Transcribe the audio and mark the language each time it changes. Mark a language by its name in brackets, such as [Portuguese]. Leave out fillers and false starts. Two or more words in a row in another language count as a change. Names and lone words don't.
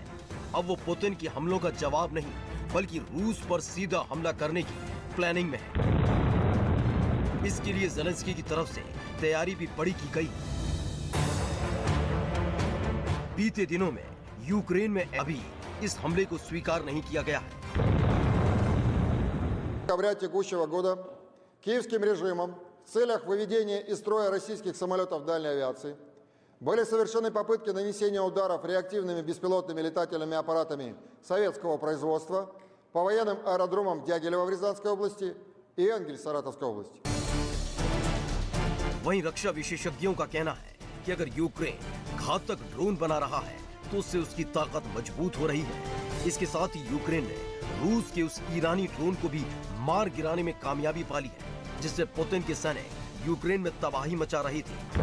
[Hindi] अब वो पुतिन के हमलों का जवाब नहीं, बल्कि रूस पर सीधा हमला करने की प्लानिंग में है। इसके लिए ज़ेलेंस्की की तरफ से तैयारी भी बड़ी की गई। बीते दिनों में यूक्रेन में अभी इस हमले को स्वीकार नहीं किया गया है। [Russian] Декабря текущего года киевским режимом в целях выведения из строя российских самолетов дальней авиации были совершены попытки нанесения ударов реактивными беспилотными летательными аппаратами советского производства по военным аэродромам Дягилева в Рязанской области и Энгель Саратовской области. [Hindi] वहीं रक्षा विशेषज्ञों का कहना है कि अगर यूक्रेन घातक ड्रोन बना रहा है तो उससे उसकी ताकत मजबूत हो रही है। इसके साथ ही यूक्रेन ने रूस के उस ईरानी ड्रोन को भी मार गिराने में कामयाबी पाली है, जिससे पुतिन के सैनिक यूक्रेन में तबाही मचा रही थी।